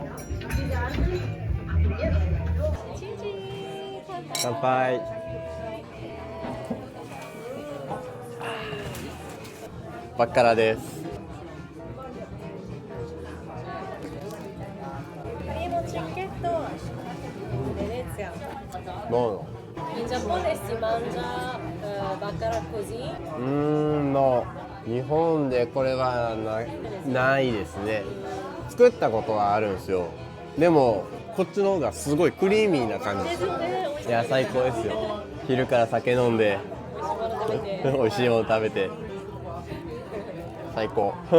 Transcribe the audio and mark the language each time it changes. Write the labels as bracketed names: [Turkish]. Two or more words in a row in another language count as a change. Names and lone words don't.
[Japanese] チンチン。乾杯。バッカラです。 [Italian] Primo cicchetto Venezia. Buono. In Giappone si mangia baccara così? No. [Japanese] 日本でこれはないですね。作ったことはあるんですよ。でもこっちの方がすごいクリーミーな感じです。いや最高ですよ。昼から酒飲んで美味しいもの食べて最高。